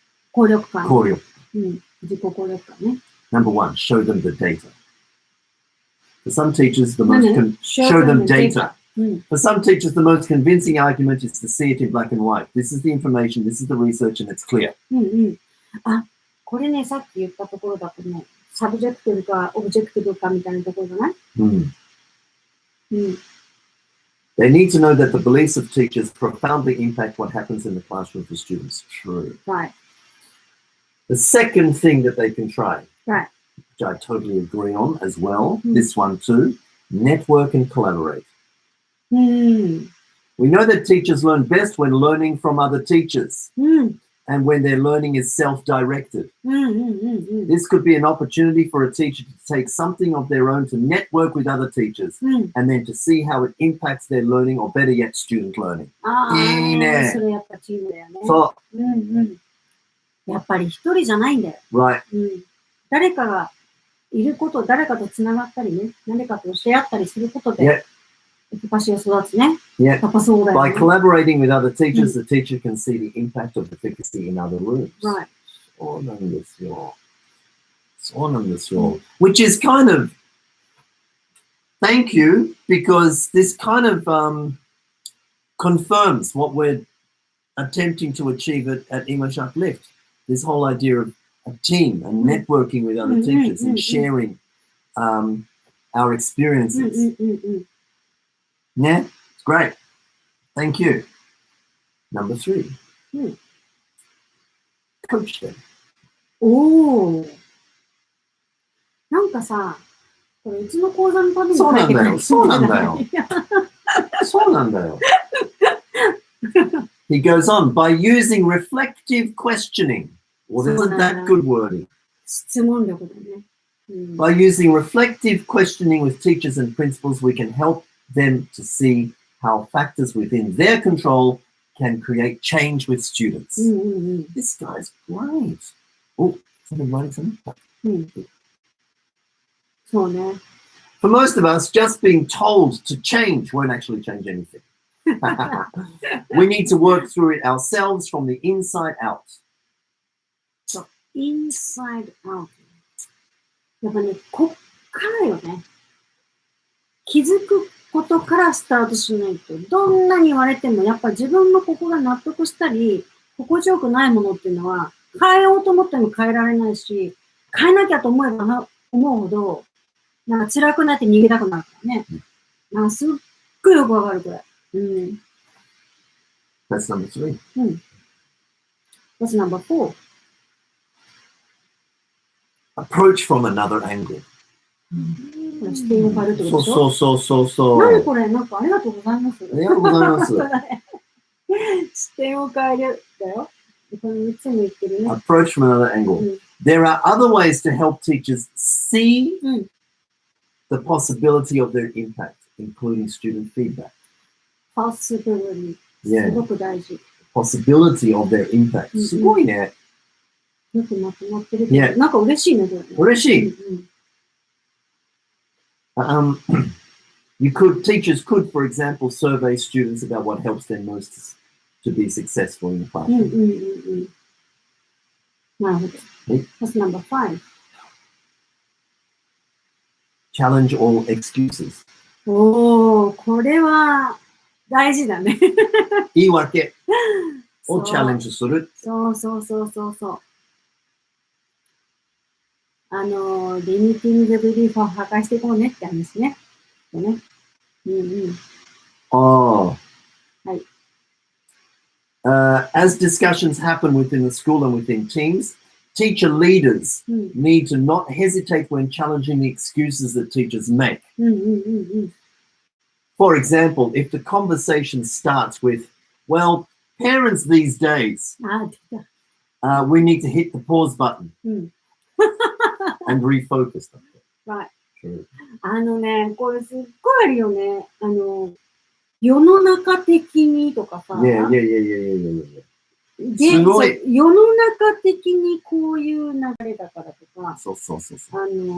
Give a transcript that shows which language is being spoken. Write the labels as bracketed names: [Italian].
[Japanese] 効力感。効力。うん。自己効力感ね。 [English] Number 1, show them the data. For some teachers, the [Japanese] 何 [English] most show them data. [Japanese] うん。 [English] For some teachers, the most convincing argument is to see it in black and white. This is the information, this is the research, and it's clear. [Japanese] うんうん。あ、これね、さっき言ったところだとね、サブジェクティブかオブジェクティブかみたいなところじゃない？ [English] Hmm. [Japanese] うん。 [English] They need to know that the beliefs of teachers profoundly impact what happens in the classroom for students. True. Right. The second thing that they can try, Right. which I totally agree on as well, Hmm. this one too, network and collaborate. [Japanese] うん。 [English] We know that teachers learn best when learning from other teachers [Japanese] うん。 [English] and when their learning is self-directed. [Japanese] うんうんうんうん。 [English] This could be an opportunity for a teacher to take something of their own to network with other teachers [Japanese] うん。 [English] and then to see how it impacts their learning, or better yet, student learning. [Japanese] ああ、いいね。それやっぱチームだよね。 [English] So, [Japanese] うんうん。やっぱり一人じゃないんだよ。 [English] right, [Japanese] うん。誰かがいること、誰かとつながったりね、誰かと教え合ったりすることで、 [English] yeah, [Japanese] エフィカシーを育つね。 [English] yeah. [Japanese] やっぱそうだよ [English] By [Japanese] ね。 [English] collaborating with other teachers, the teacher can see the impact of efficacy in other rooms. Right. [Japanese] そうなんですよ。そうなんですよ。 [English] Which is kind of, thank you, because this kind of confirms what we're attempting to achieve at English Uplift. This whole idea of a team and networking with other teachers and sharing our [Japanese] うん [English] experiences. [Japanese] うんうんうん。 [English] Yeah, it's great. Thank you. Number 3. Coach them. [Japanese] おお。なんかさ、これうちの講座のために書いてくれてるそうなんだよ。そうなんだよ。 [English] He goes on, by using reflective questioning. Well, isn't that good wording? [Japanese] 質問力だね。うん。 [English] By using reflective questioning with teachers and principals, we can help them to see how factors within their control can create change with students. [Japanese] うんうんうん。 [English] This guy's great. Oh, something writing something? [Japanese] うん。そうね。 [English] For most of us, just being told to change won't actually change anything. We need to work through it ourselves from the inside out. [Japanese] インサイドアウト。やっぱね、こっからよね。気づくことからスタートしないと、どんなに言われても、やっぱ自分のここが納得したり、心地よくないものっていうのは、変えようと思っても変えられないし、変えなきゃと思えば思うほど、なんか辛くなって逃げたくなるからね。なんかすっごいよくわかる、これ。うん。 [English] That's number 3. うん。What's number 4? Approach from another angle. [Japanese] これ視点を変えるってことでしょ？そう。何これ？なんかありがとうございます。ありがとうございます。視点を変えるだよ。この3つも言ってるね。 [English] Approach from another angle. There are other ways to help teachers see the possibility of their impact, including student feedback. Possibility。 Yeah. [Japanese] すごく大事。 [English] Possibility of their impact. [Japanese] すごいね。よくまとまってるけど。 [English] Yeah. [Japanese] なんか嬉しいね、これね。嬉しい。うんうん [English] Teachers could, for example, survey students about what helps them most to be successful in the [Japanese] うん [English] classroom. [Japanese] うんうんうん。なるほど。 [English] What's number 5? Challenge all excuses. [Japanese] おー、これは大事だね。言い訳をそうチャレンジする。そうそうそうそうそう。リミティングビリーフを破壊していこうねって話ね。ね。うんうん。 [English] Oh. [Japanese] はい。 [English] As discussions happen within the school and within teams, teacher leaders [Japanese] うん [English] need to not hesitate when challenging the excuses that teachers make. [Japanese] うんうんうんうん。 [English] For example, if the conversation starts with, well, parents these days, [Japanese] あ、出た。 [English] we need to hit the pause button [Japanese] うん。 [English] and refocus them. Right. True. [Japanese] あのね、これすっごいあるよね。世の中的にとかさ、 [English] Yeah, yeah, yeah, yeah, yeah, yeah, yeah. [Japanese] 現すごい世の中的にこういう流れだからとか、そうそうそうそう。